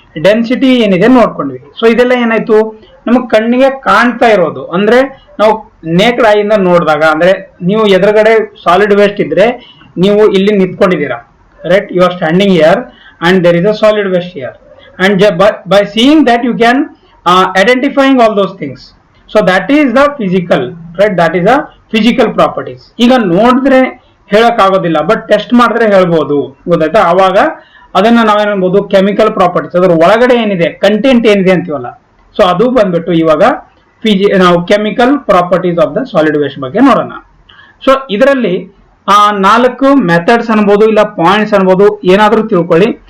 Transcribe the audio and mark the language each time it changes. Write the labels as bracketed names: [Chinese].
[Kannada] Density ಏನಿದೆ ನೋಡ್ಕೊಂಡ್ವಿ. So ಇದೆಲ್ಲ ಏನಾಯ್ತು? ನಮಗ್ ಕಣ್ಣಿಗೆ ಕಾಣ್ತಾ ಇರೋದು, ಅಂದ್ರೆ ನಾವು ನೇಕ್ಡ್ ಐಯಿಂದ ನೋಡಿದಾಗ, ಅಂದ್ರೆ ನೀವು ಎದುರುಗಡೆ ಸಾಲಿಡ್ ವೇಸ್ಟ್ ಇದ್ರೆ ನೀವು ಇಲ್ಲಿ ನಿಂತ್ಕೊಂಡಿದ್ದೀರಾ, right? [English] You are standing here and there is a solid waste here, and by seeing that you can identifying all those things. So that is the physical, right? That is the physical properties. [Kannada] ಈಗ ನೋಡಿದ್ರೆ ಹೇಳಕ್ ಆಗೋದಿಲ್ಲ, but test ಮಾಡಿದ್ರೆ ಹೇಳ್ಬೋದು, ಗೊತ್ತಾಯ್ತಾ? ಅವಾಗ ಅದನ್ನ ನಾವೇನಬಹುದು chemical properties, ಅದ್ರ ಒಳಗಡೆ ಏನಿದೆ ಕಂಟೆಂಟ್ ಏನಿದೆ ಅಂತೀವಲ್ಲ, ಸೊ ಅದು ಬಂದ್ಬಿಟ್ಟು ಇವಾಗ ನಾವು chemical properties of the solid waste ಬಗ್ಗೆ ನೋಡೋಣ. ಸೊ ಇದರಲ್ಲಿ 4 ಮೆಥಡ್ಸ್ ಅನ್ಬೋದು, ಇಲ್ಲ ಪಾಯಿಂಟ್ಸ್ ಅನ್ಬೋದು, ಏನಾದ್ರೂ ತಿಳ್ಕೊಳ್ಳಿ.